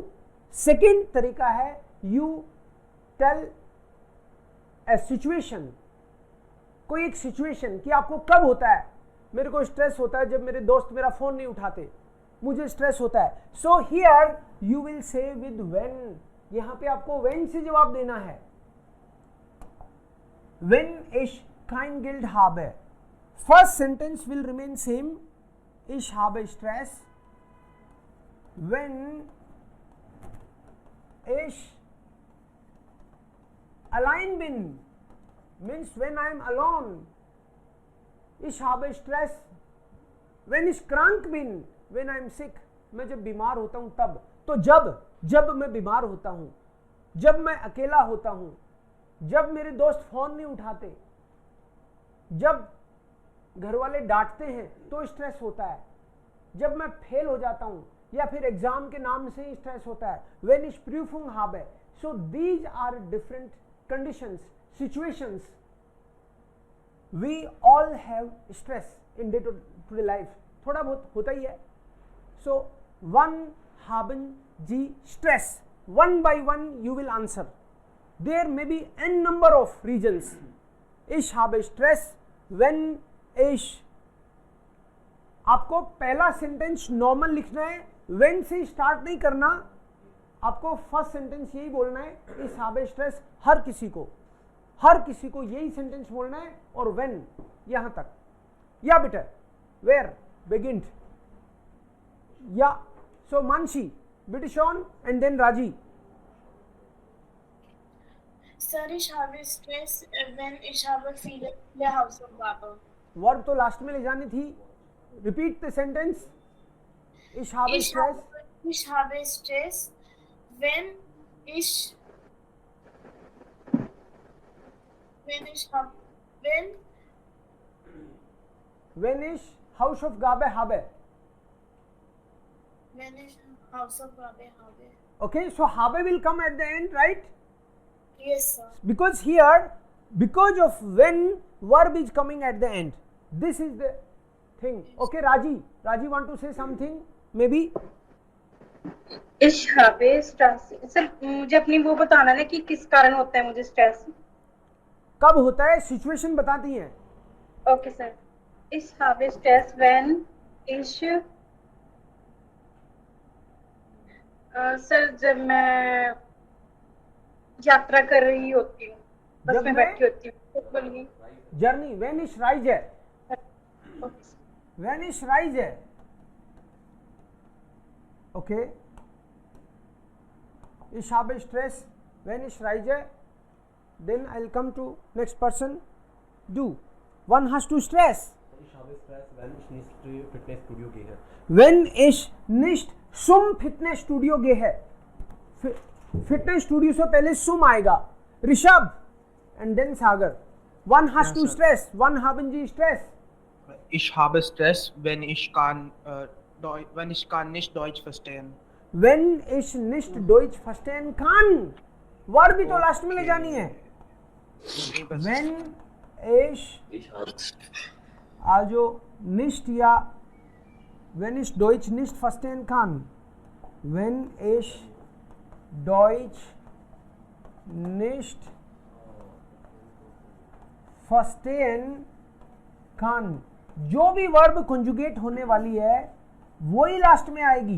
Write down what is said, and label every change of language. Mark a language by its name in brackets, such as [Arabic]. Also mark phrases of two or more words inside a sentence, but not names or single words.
[Hindi] सेकेंड तरीका है [English] you tell a situation, [Hindi] कोई एक सिचुएशन कि आपको कब होता है। मेरे को स्ट्रेस होता है जब मेरे दोस्त मेरा फोन नहीं उठाते, मुझे स्ट्रेस होता है। [English] so here you will say with when, [Hindi] यहां पे आपको व्हेन से जवाब देना है। [German] व्हेन ich kein Geld habe, [English] first sentence will remain same, [German] ich habe Stress. When ich allein bin, [English] means when I am alone, [German] ich habe Stress. When ich krank bin, [English] when I am sick, [Hindi] मैं जब बीमार होता हूं तब। तो जब मैं बीमार होता हूं, जब मैं अकेला होता हूं, जब मेरे दोस्त फोन नहीं उठाते, जब घर वाले डांटते हैं तो स्ट्रेस होता है, जब मैं फेल हो जाता हूं या फिर एग्जाम के नाम से ही स्ट्रेस होता है। [German] व्हेन ich Prüfung habe, [English] so these are different conditions, situations. We all have stress in day to day life, [Hindi] थोड़ा बहुत होता ही है। [English] So one [German] haben Sie Stress, [English] one by one you will answer. There may be n number of reasons. [German] Ich habe Stress when ich, [Hindi] आपको पहला सेंटेंस नॉर्मल लिखना है, when से स्टार्ट नहीं करना। आपको फर्स्ट सेंटेंस यही बोलना है, [German] ich habe Stress, [Hindi] हर किसी को यही सेंटेंस बोलना है, और when यहां तक। या बेटा where beginnt, या so Manshi, [German] bitte schon, [English] and then Raji. Sir, [German] ich habe Stress, wenn ich habe viele Hausaufgaben. [Hindi] वर्ब तो लास्ट में ले जानी थी। [English] repeat the sentence. [German] ich habe Stress, Ich habe Stress, wenn ich when ich Hausaufgabe habe. Wenn ich Hausaufgabe habe. [English] Okay, so habe will come at the end, right? Yes, sir. Because here, because of when, verb is coming at the end. This is the thing. Okay, Raji want to say something? Maybe? [German] Ich habe Stress. [Hindi] सर मुझे अपनी वो बताना है कि किस कारण होता है मुझे स्ट्रेस। कब होता है, सिचुएशन बताती हैं। ओके सर। [German] Ich habe Stress [Hindi] when ich सर जब मैं यात्रा कर रही होती हूँ, बस में बैठी होती हूँ, बोलिए। जर्नी, [German] when ich reise, when ich reise. Okay, ich habe Stress when ich reise. [English] Then I'll come to next person. Do, one has to stress. [German] Ich habe Stress, wenn ich nicht zum Fitnessstudio gehe. When ich nicht zum Fitnessstudio gehe. [Hindi] फिटनेस स्टूडियो से पहले सुम आएगा, ऋषभ [English] and then [Hindi] सागर। [English] one has to stress, one [German] haben Sie Stress? Ich habe Stress, wenn ich kann nicht Deutsch verstehen. Wenn ich nicht Deutsch verstehen kann, [Hindi] वर्ब भी तो लास्ट में ले जानी है। [German] When ich also nicht या wenn ich Deutsch nicht verstehen kann, wenn ich Deutsch nicht verstehen kann, [Hindi] जो भी वर्ब कंजुगेट होने वाली है वही लास्ट में आएगी।